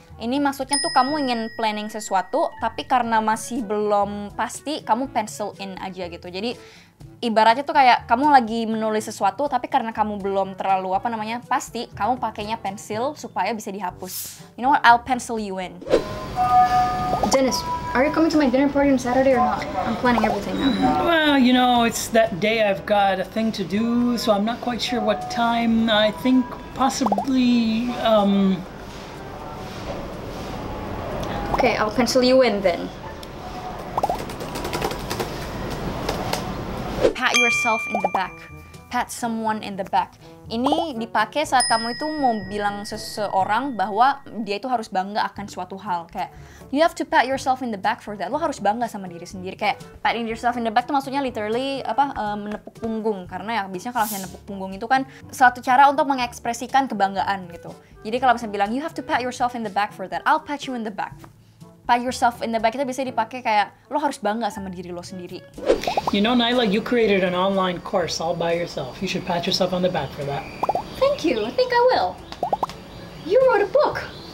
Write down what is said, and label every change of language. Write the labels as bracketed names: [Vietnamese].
[Indonesian] Ini maksudnya tuh kamu ingin planning sesuatu, tapi karena masih belum pasti, kamu [English] pencil in [Indonesian] aja gitu. Jadi ibaratnya tuh kayak kamu lagi menulis sesuatu, tapi karena kamu belum terlalu pasti, kamu pakainya pensil supaya bisa dihapus. [English] You know what? I'll pencil you in. Dennis, are you coming to my dinner party on Saturday or not? I'm planning everything now. Well, you know, it's that day I've got a thing to do, so I'm not quite sure what time. I think possibly, Okay, I'll pencil you in then. Pat yourself in the back. Pat someone in the back. [Indonesian] Ini dipakai saat kamu itu mau bilang seseorang bahwa dia itu harus bangga akan suatu hal. [English] Kayak, you have to pat yourself in the back for that. [Indonesian] Lo harus bangga sama diri sendiri. Kayak, [English] patting yourself in the back [Indonesian] itu maksudnya literally menepuk punggung. Karena ya biasanya kalau misalnya menepuk punggung itu kan suatu cara untuk mengekspresikan kebanggaan gitu. Jadi kalau misalnya bilang, [English] you have to pat yourself in the back for that. I'll pat you in the back. [Indonesian] Pat yourself in the back itu bisa dipakai kayak lo harus bangga sama diri lo sendiri. [English] You know, Naila, you created an online course all by yourself. You should pat yourself on the back for that. Thank you. I think I will. You wrote a book.